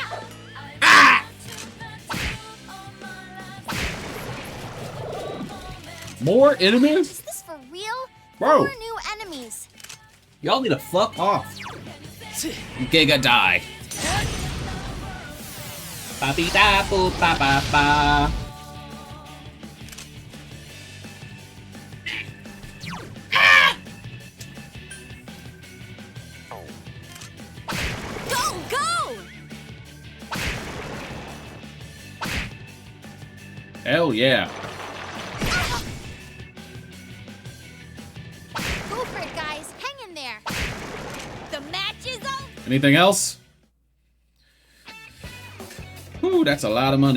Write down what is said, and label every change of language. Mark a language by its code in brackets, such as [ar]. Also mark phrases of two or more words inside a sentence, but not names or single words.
[en] Ah! More enemies? Is this for real? Bro. More new enemies. Y'all need to fuck off. Giga die. Ba be da boo ba ba ba. Go, go! Hell yeah. Go for it, guys. Hang in there. The match is over. Anything else? Ooh, that's a lot of money.